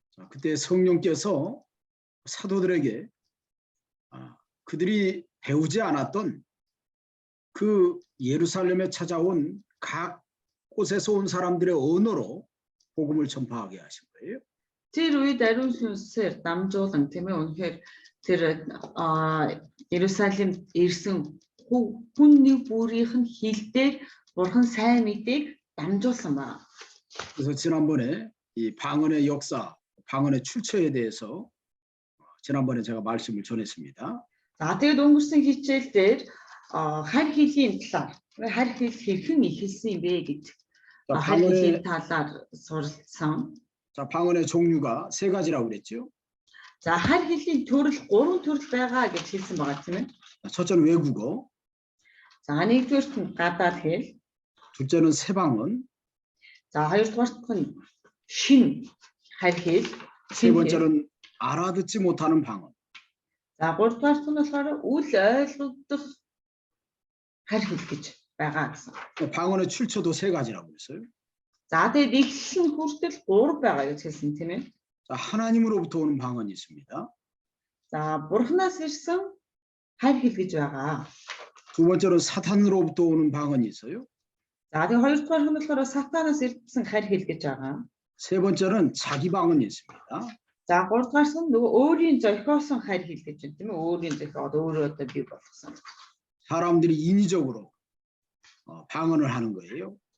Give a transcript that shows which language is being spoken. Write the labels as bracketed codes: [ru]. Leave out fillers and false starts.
[ko] 그때 성령께서 사도들에게 그들이 배우지 않았던 그 예루살렘에 찾아온 각 곳에서 온 사람들의 언어로 복음을 전파하게 하신 거예요. [mn] Тэр үед ариун сүнсээр дамжуулан тийм ээ үнэхээр тэр Иерусалимд ирсэн хүн нэг бүрийнх нь хэлээр бурхан сайн мэдээг дамжуулсан байна. [ko] 그래서 지난번에 이 방언의 역사, 방언의 출처에 대해서 지난번에 제가 말씀을 전했습니다. [mn] За тэгээд өнгөрсөн хичээл дээр харь хэлний талаар харь хэл хэрхэн ихэлсэн юм бэ гэж харь хэлний талаар суралцсан. [ko] 자, 방언의 종류가 세 가지라고 그랬죠. [mn] За харь хэлний төрөл 3 төрөл байгаа гэж хэлсэн байгаа тийм ээ. [ko] 첫째는 외국어. [mn] За нэгдүгээрт нь гадаад хэл. [ko] 둘째는 새 방언. [mn] За хоёрдугаарт нь шин харь хэл. [ko] 세 번째는 알아듣지 못하는 방언. [mn] За гуравдугаарт нь болохоор үл ойлгогдох харь хэл гэж байгаа гэсэн. [ko] 방언의 출처도 세 가지라고 했어요. [mn] За тэгээд эхлэн хүртэл 3 байгаа гэж хэлсэн тийм ээ. [ko] 자, 하나님으로부터 오는 방언이 있습니다. [mn] За бурхнаас ирсэн харь хэл гэж байгаа. [ko] 두 번째로 사탄으로부터 오는 방언이 있어요. [mn] За тэгээд хоёрдугаар нь болохоор сатанаас ирсэн харь хэл гэж байгаа. [ko] 세 번째는 자기 방언이 있습니다. [mn] За гуравдугаар нь нөгөө өөрийн зохиосон харь хэл гэж байна тийм ээ. Өөрийн зохиод өөрөө одоо бий болгосон. [ko] 사람들이 인위적으로 방언을 하는 거예요.